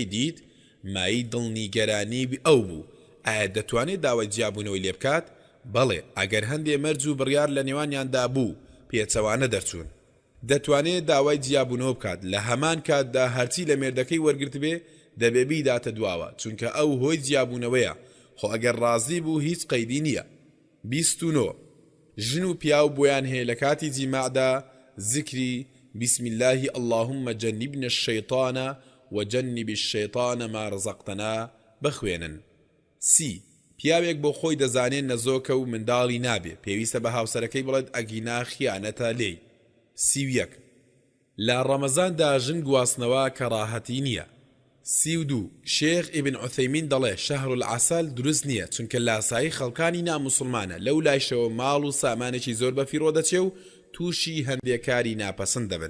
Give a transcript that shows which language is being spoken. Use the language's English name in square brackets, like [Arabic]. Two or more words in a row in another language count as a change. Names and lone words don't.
[Central Kurdish] دیت مای دڵنیگەرانی ئەو بوو ئایا دەتوانێت داوای جیابوونەوەی لێ بکات بەڵێ ئەگەر هەندێ مەرج و بڕیار لە نێوانیاندا بوو پێچەوانە دەرچوون دەتوانێت داوای جیابوونەوە بکات لە هەمان کاتدا هەرچی لە مێردەکەی وەرگرت بێ دەبێ بیداتە دواوە چونکە ئەو هۆی جیابوونەوەیە خۆ ئەگەر ڕازی بوو هیچ قەیدی نییە 29 ژن و پیاو بۆیان هەیە لە کاتی جیماعدا ذکری [Arabic] بسم الله اللهم جنبنا الشيطان وجنب الشيطان ما رزقتنا [Central Kurdish] بخوێنن. سی پیاوێک بۆ خۆی دەزانێت نەزۆکە و منداڵی نابێ پێویستە بە هاوسەرەکەی بڵێت ئەگینا خیانەتە لێی. سیویەک لە ڕەمەزاندا ژن گواستنەوە کەڕاهەتی نییە. سیودوو شێخ ئیبن عوثەیمین دەڵێ [Arabic] شەهر العەسەل [Central Kurdish] دروست نییە چونکە لاسایی خەڵکانی ناموسڵمانە لەو لایشەوە ماڵ و سامانێکی زۆر بەفیڕۆ دەچێ و تووشی هەندێک کاری ناپەسەند دەبن.